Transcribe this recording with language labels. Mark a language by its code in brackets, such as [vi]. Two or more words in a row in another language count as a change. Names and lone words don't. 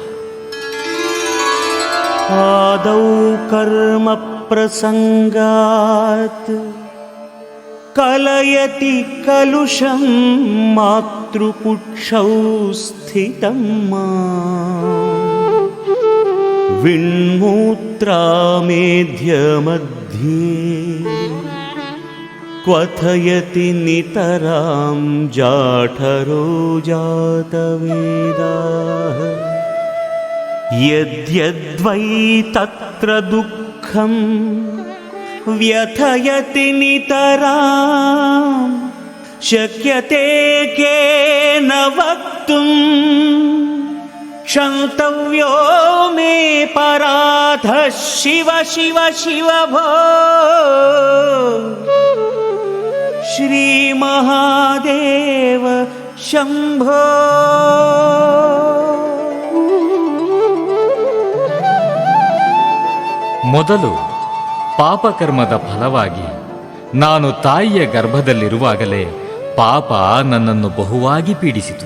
[sa] ಆದೌ ಕರ್ಮ ಪ್ರಸಂಗಾತ್ ಕಲಯತಿ ಕಲುಷಂ ಮಾತೃಕುಕ್ಷೌ ಸ್ಥಿತಂ ವಿಣ್ಮೂತ್ರಾಮೇಧ್ಯ ಮಧ್ಯೆ ಕ್ವಥಯತಿ ನಿತರಾಂ ಜಾಠರೋ ಜಾತವೇದಾಃ ಯದ್ಯದ್ವೈ ತತ್ರ ದುಃಖಂ ವ್ಯಥಯತಿ ನಿತರಾಂ ಶಕ್ಯತೆ ಕೇನ ವಕ್ತುಂ ಕ್ಷಂತವ್ಯೋ ಮೇ ಪರಾಧ ಶಿವ ಶಿವ ಶಿವ ಭೋ ಶ್ರೀ ಮಹಾದೇವ ಶಂಭೋ. [kn] ಮೊದಲು ಪಾಪಕರ್ಮದ ಫಲವಾಗಿ ನಾನು ತಾಯಿಯ ಗರ್ಭದಲ್ಲಿರುವಾಗಲೇ ಪಾಪ ನನ್ನನ್ನು ಬಹುವಾಗಿ ಪೀಡಿಸಿತು.